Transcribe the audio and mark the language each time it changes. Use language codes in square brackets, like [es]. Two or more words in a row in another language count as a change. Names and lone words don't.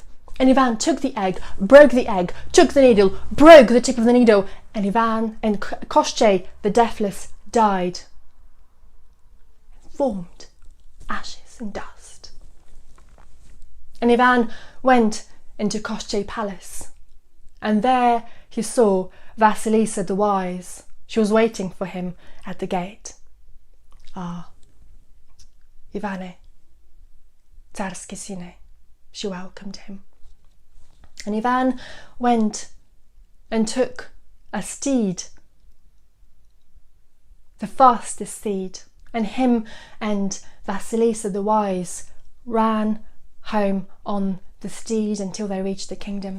[en] And Ivan took the egg, broke the egg, took the needle, broke the tip of the needle, and Koshchei the Deathless died, formed ashes and dust. And Ivan went into Koshchei Palace, and there he saw Vasilisa the Wise. She was waiting for him at the gate. [ru] Ах, Иване, царский сыне, [en] she welcomed him. And Ivan went and took a steed the fastest steed, and him and Vasilisa the wise ran home on the steed until they reached the kingdom.